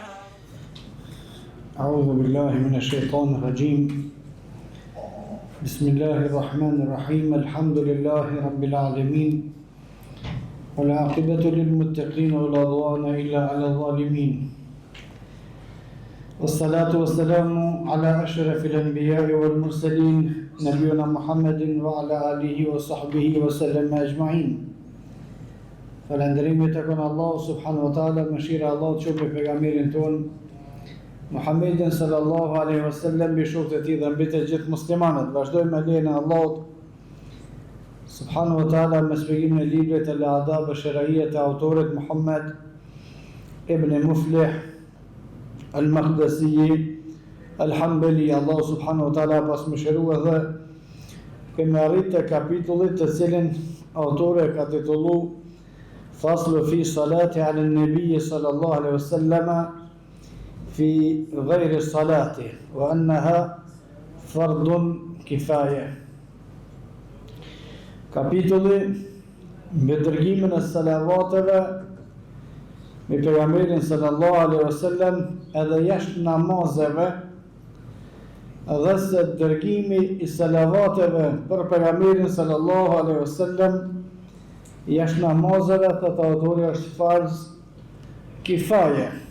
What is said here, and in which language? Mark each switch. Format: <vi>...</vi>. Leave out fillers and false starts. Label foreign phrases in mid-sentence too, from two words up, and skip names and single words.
<ar>أعوذ بالله من الشيطان الرجيم بسم الله الرحمن الرحيم الحمد لله رب العالمين والعاقبة للمتقين ولا عدوان إلا على الظالمين والصلاة والسلام على أشرف الأنبياء والمرسلين نبينا محمد وعلى آله وصحبه وسلم أجمعين.</ar> <sq>Falënderimi tek Allah</sq> <ar>سبحانه وتعالى,</ar> <sq>mëshira e Allahut qoftë me pejgamberin ton Muhammedin</sq> <ar>صلى الله عليه وسلم,</ar> <sq>mbi shokët e tij dhe mbi të gjithë muslimanët. Vazhdojmë me lejen e Allahut</sq> <ar>سبحانه وتعالى</ar> <sq>me shpjegimin e librit Al-Adab Ash-Shar'iyya të autorit Muhammad ibn Muflih Al-Maqdisi Al-Hanbali. Allah</sq> <ar>سبحانه وتعالى</ar> <sq>pas mëshirua dhe kemi arritur te kapitulli të cilin autori ka titulluar</sq> <ar>فصل في الصلاة على النبي صلى الله عليه وسلم في غير الصلاة وأنها فرض كفاية.</ar> <sq>Kapitulli me dërgimin e salavateve me pejgamberin</sq> <ar>صلى الله عليه وسلم</ar> <sq>edhe jashtë namazeve, edhe se dërgimi i salavateve për pejgamberin</sq> <ar>صلى الله عليه وسلم</ar> <sq>jashtë namazeve, thot autori, është farz kifaje.</sq>